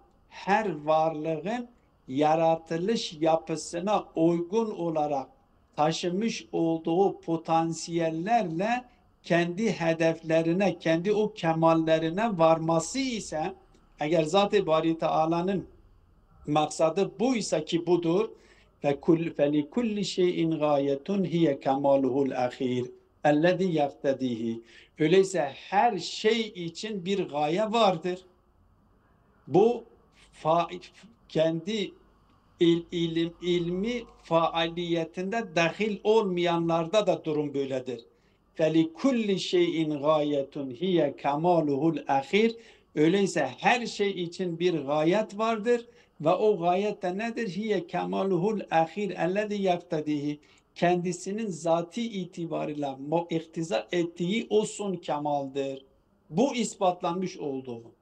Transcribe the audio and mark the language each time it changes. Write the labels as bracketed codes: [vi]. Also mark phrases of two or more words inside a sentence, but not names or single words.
[tr] her varlığın yaratılış yapısına uygun olarak taşımış olduğu potansiyellerle kendi hedeflerine, kendi o kemallerine varması ise, eğer Zat-ı Bari Teala'nın maksadı buysa ki budur, [ar] فَلِكُلِّ شَيْءٍ غَايَةٌ هِيَ كَمَالُهُ الْأَخِيرِ اَلَّذِي يَفْتَدِيهِ. [tr] Öyleyse her şey için bir gaye vardır. Bu kendi ilmi faaliyetinde dahil olmayanlarda da durum böyledir. [ar] فَلِكُلِّ شَيْءٍ غَايَةٌ هِيَ كَمَالُهُ الْأَخِيرِ. [tr] Öyleyse her şey için bir gayet vardır ve o gayet de nedir? [ar] هي كماله الأخير الذي يفتديه. [tr] Kendisinin zati itibarıyla iktiza ettiği o son kemaldir. Bu ispatlanmış olduğu.